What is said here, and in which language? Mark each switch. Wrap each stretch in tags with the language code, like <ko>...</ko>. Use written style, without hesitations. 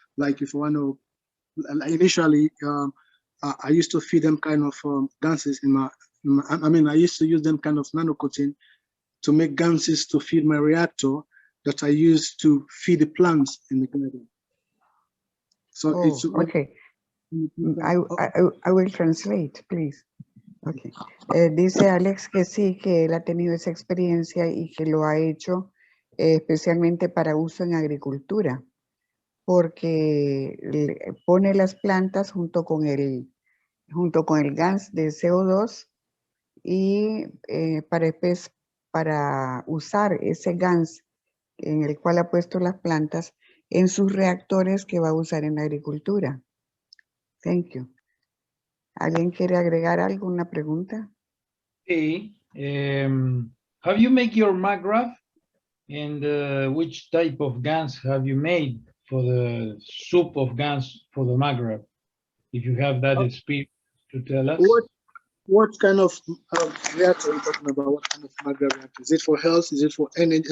<en>Like if I want to, initially I used to feed them kind of ganses I used to use them kind of nano coating to make ganses to feed my reactor that I use to feed the plants in the garden. So it's okay. I will translate, please. Okay.</en> <es>Dice Alex que sí, que él ha tenido esa experiencia y que lo ha hecho especialmente para uso en agricultura, porque pone las plantas junto con el gas de CO2 y para usar ese gas en el cual ha puesto las plantas en sus reactores que va a usar en la agricultura. Thank you. ¿Alguien quiere agregar alguna pregunta? Sí.</es> <en>Have you made your MAGRAPH? And which type of GANs have you made for the soup of GANs for the MAGRAPH? If you have that experience to tell us. What kind of reactor are you talking about? What kind of MAGRAPH reactor? Is it for health? Is it for energy?</en>